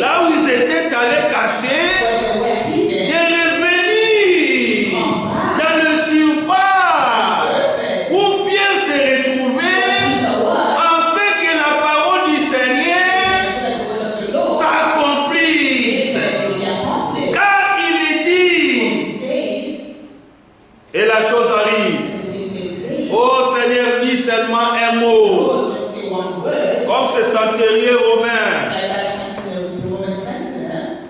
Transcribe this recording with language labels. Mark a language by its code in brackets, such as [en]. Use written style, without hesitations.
[fr] là où ils étaient allés cacher, [en] where they were hidden, [fr] de revenir dans le surface où Pierre s'est retrouvé, [en] Peter was, [fr] afin que la parole du Seigneur [en] so that the word of the Lord [fr] s'accomplisse. [en] will be accomplished. [fr] Car il dit, [en] He says, [fr] et la chose arrive. [en] and the thing take place. [fr] Oh Seigneur, dis seulement un mot. [en] Lord, just say one word, [fr] Comme ce centenier romain, [en] like that sentinel, the Roman sentinel,